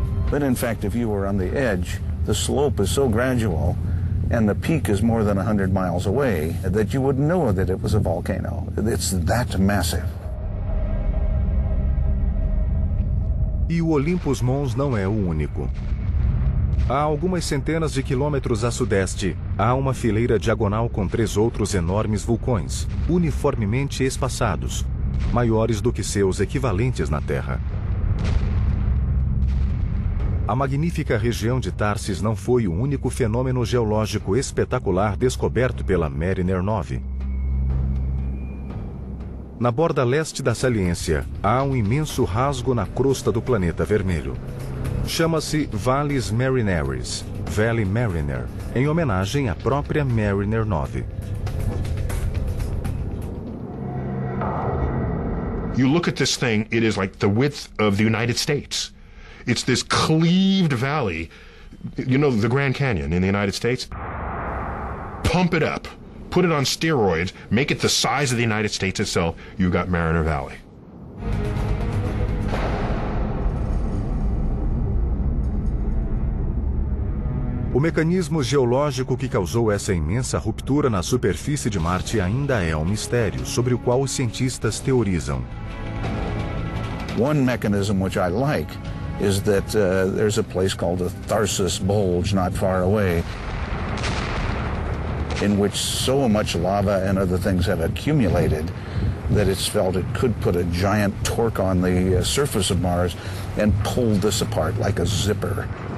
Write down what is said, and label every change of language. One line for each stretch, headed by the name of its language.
English: But in fact, if you were on the edge, the slope is so gradual and the peak is more than 100 miles away, that you would know that it was a volcano. It's that massive.
Portuguese: E o Olympus Mons não é o único. Há algumas centenas de quilômetros a sudeste, há uma fileira diagonal com três outros enormes vulcões, uniformemente espaçados, maiores do que seus equivalentes na Terra. A magnífica região de Tarsis não foi o único fenômeno geológico espetacular descoberto pela Mariner 9. Na borda leste da saliência, há um imenso rasgo na crosta do planeta vermelho. Chama-se Valles Marineris, Valley Mariner, em homenagem à própria Mariner 9.
English: You look at this thing, it is like the width of the United States. It's this cleaved valley, you know, the Grand Canyon in the United States. Pump it up, put it on steroids, make it the size of the United States itself, you've got Mariner Valley.
Portuguese: O mecanismo geológico que causou essa imensa ruptura na superfície de Marte ainda é um mistério sobre o qual os cientistas teorizam.
English: One mechanism which I like is that there's a place called the Tharsis Bulge not far away. in which so much lava and other things have accumulated that it's felt it could put a giant torque on the surface of Mars and pull this apart like a zipper.